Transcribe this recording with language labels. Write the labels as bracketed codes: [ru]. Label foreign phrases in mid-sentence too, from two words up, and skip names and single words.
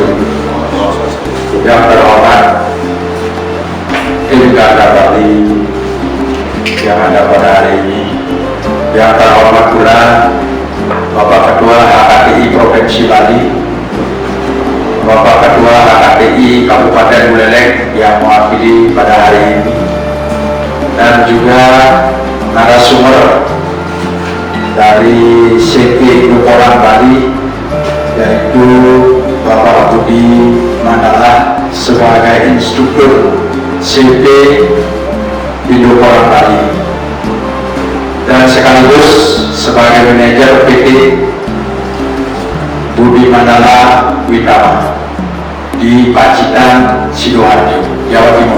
[id] Yang terhormat Tim Garda Bali yang ada pada hari ini, yang terhormat pula Bapak Ketua HKTI Provinsi Bali, Bapak Ketua HKTI Kabupaten Buleleng yang mewakili pada hari ini, dan juga narasumber dari CP Nukoran Bali, yaitu Bapak Budi Mandala sebagai instruktur CP Nukoran Bali dan sekaligus sebagai manajer PT Budi Mandala Witama di Pacitan, Sidoarjo, Jawa Timur.